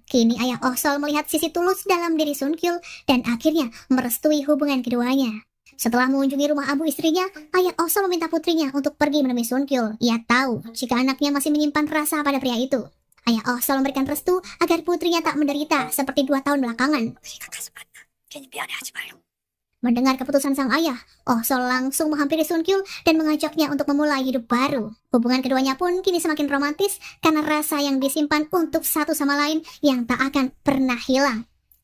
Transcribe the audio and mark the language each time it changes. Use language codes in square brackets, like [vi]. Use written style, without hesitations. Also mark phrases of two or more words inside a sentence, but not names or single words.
[id] Kini ayah Osol melihat sisi tulus dalam diri Sun Kyul dan akhirnya merestui hubungan keduanya. Setelah mengunjungi rumah abu istrinya, ayah Osol meminta putrinya untuk pergi menemui Sun Kyul. Ia tahu jika anaknya masih menyimpan rasa pada pria itu. Ayah Osol memberikan restu agar putrinya tak menderita seperti 2 tahun belakangan. [ko] 우리가 가서 만나. 괜히 미안해하지 마요. [id] Mendengar keputusan sang ayah, Osol langsung menghampiri Sun Kyul dan mengajaknya untuk memulai hidup baru. Hubungan keduanya pun kini semakin romantis karena rasa yang disimpan untuk satu sama lain yang tak akan pernah hilang.